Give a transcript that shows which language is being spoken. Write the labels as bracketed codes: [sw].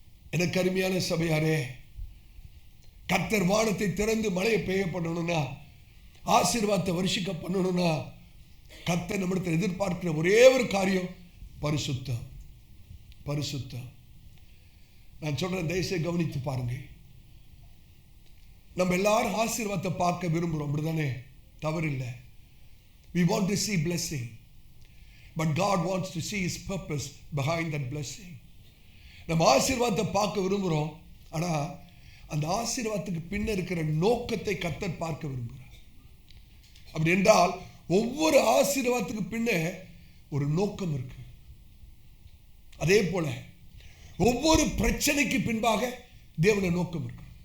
[ta] எனக்கு அருமையான சபையாரே, கர்த்தர் வானத்தை திறந்து மழையை பெய்யப்படணும்னா, ஆசீர்வாதத்தை வருஷிக்க பண்ணணும்னா, கர்த்தர் நம்மிடத்தில் எதிர்பார்க்கிற ஒரே ஒரு காரியம் பரிசுத்தம். பரிசுத்தம். நான் சொல்றேன், தயவுசெய்து கவனித்து பாருங்க. நம்ம எல்லாரும் ஆசீர்வாதத்தை பார்க்க விரும்புகிறோம், அப்படிதானே? தவறு இல்லை. [en] We want to see blessing, but God wants to see His purpose behind that blessing. [ta] நம்ம ஆசீர்வாதத்தை பார்க்க விரும்புகிறோம், ஆனா அந்த ஆசீர்வாதத்துக்கு பின்ன இருக்கிற நோக்கத்தை கர்த்தர் பார்க்க விரும்புகிறார். அப்படி என்றால் ஒவ்வொரு ஆசீர்வாதத்துக்கு பின்ன ஒரு நோக்கம் இருக்கு. அதே போல ஒவ்வொரு பிரச்சனைக்கு பின்பாக தேவனுடைய நோக்கம் இருக்கு.